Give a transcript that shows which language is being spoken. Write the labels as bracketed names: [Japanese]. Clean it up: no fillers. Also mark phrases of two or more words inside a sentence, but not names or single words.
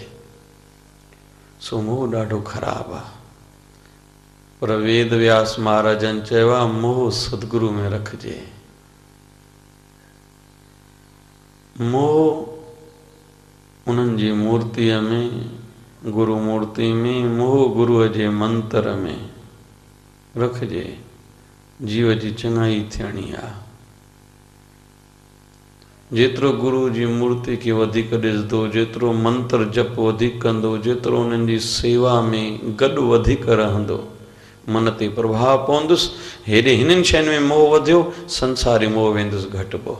[Sindhi] सो मोह ॾाढो ख़राबु आहे। पर वेद व्यास महाराजनि चयो आहे, मोह सदगुरु में रखिजे। मोह उन्हनि जी मूर्तिअ में, गुरु मूर्ति में, मोह गुरुअ जे मंत्र में रखिजे। जीव जी चङाई थियणी आहे। जेतिरो गुरु जी मूर्ति खे वधीक ॾिसंदो, जेतिरो मंत्र जप वधीक कंदो, जेतिरो उन्हनि जी सेवा में गॾु वधीक रहंदो, मन ते प्रभाव पवंदुसि। हेॾे हिननि शयुनि में मोह वधियो, संसारी मोह वेंदुसि घटिबो।